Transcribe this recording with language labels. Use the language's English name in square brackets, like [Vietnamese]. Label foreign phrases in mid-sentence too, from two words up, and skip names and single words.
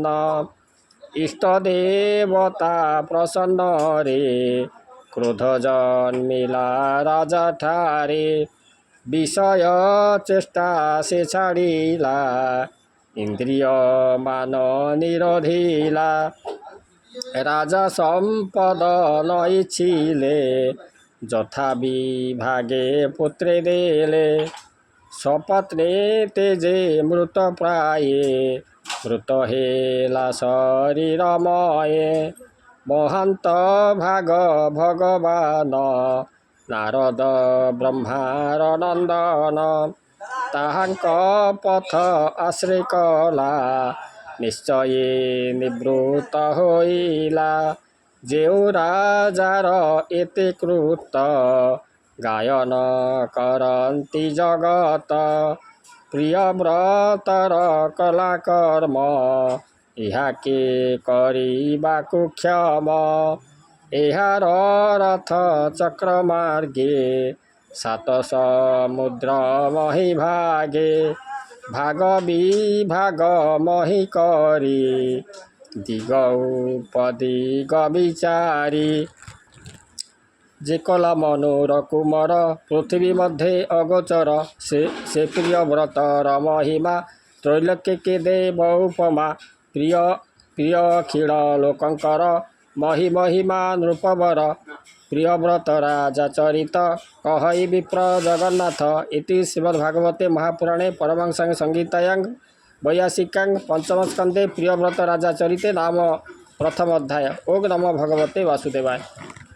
[Odia] ଇଷ୍ଟ ଦେବତା ପ୍ରସନ୍ନରେ କ୍ରୋଧ ଜନ୍ମିଲା ରାଜା ଠାରେ ବିଷୟ ଚେଷ୍ଟା ସେ ଛାଡ଼ିଲା ଇନ୍ଦ୍ରିୟ ମାନ ନିରୋଧିଲା ରାଜା ସମ୍ପଦ ନ ଇଚ୍ଛିଲେ ଯଥା ବିଭାগে ପୁତ୍ରେ ଦେଲେ ସପତ୍ନୀ ତେଜେ ମୃତ ପ୍ରାୟେ ମୃତ ହେଲା ଶରୀରମୟେ ମହାନ୍ତ ଭାଗ ଭଗବାନ ନାରଦ ବ୍ରହ୍ମାର ନନ୍ଦନ ତାହାଙ୍କ ପଥ ଆଶ୍ରୟ କଲା ନିଶ୍ଚୟ ନିବୃତ୍ତ ହୋଇଲା ଯେଉଁ ରାଜାର ଏତେ କୃତ ଗାୟନ କରନ୍ତି ଜଗତ ପ୍ରିୟ ବ୍ରତର କଲା କର୍ମ ଇହା କେ କରିବାକୁ କ୍ଷମ ଏହାର ରଥ ଚକ୍ର ମାର୍ଗେ ସାତ ସମୁଦ୍ର ମହୀ ଭାଗେ ଭାଗ ବିଭାଗ ମହୀ କରି ଦିଗ ଉପଦିଗ ବିଚାରି ଯେ କଲା ମନୋର କୁମାର ପୃଥ୍ୱୀ ମଧ୍ୟ ଅଗୋଚର ସେ ପ୍ରିୟ ବ୍ରତର ମହିମା ତ୍ରୈଲୋକ୍ୟ କେ ଦେବ ଉପମା ପ୍ରିୟ ପ୍ରିୟ କ୍ଷୀଣ ଲୋକଙ୍କର ମହୀ ମହିମା ନୃପବର ପ୍ରିୟ ବ୍ରତ ରାଜା ଚରିତ କହଇ ବିପ୍ର ଜଗନ୍ନାଥ [Sanskrit] इति श्रीमद्भागवते महापुराणे परमहंस संहितायां वैयासिकां पंचम स्कंदे प्रिय व्रत राजा चरिते नाम प्रथम अध्याय। ओम नमो भगवते वासुदेवाय।